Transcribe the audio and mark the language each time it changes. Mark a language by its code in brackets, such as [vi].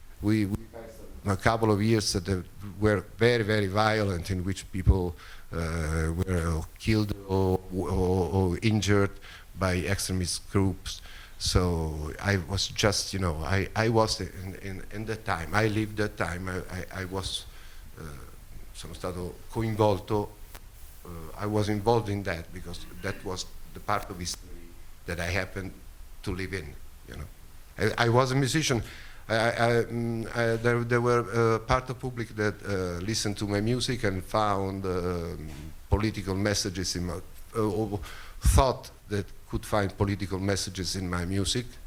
[en] We a couple of years that were very, very violent, in which people were killed or injured by extremist groups. So I was just, I was in that time. I lived that time. I was, [it] sono stato coinvolto. [en] I was involved in that because that was the part of history that I happened to live in. I was a musician. There were part of public that listened to my music and found political messages in my, or thought that could find political messages in my music.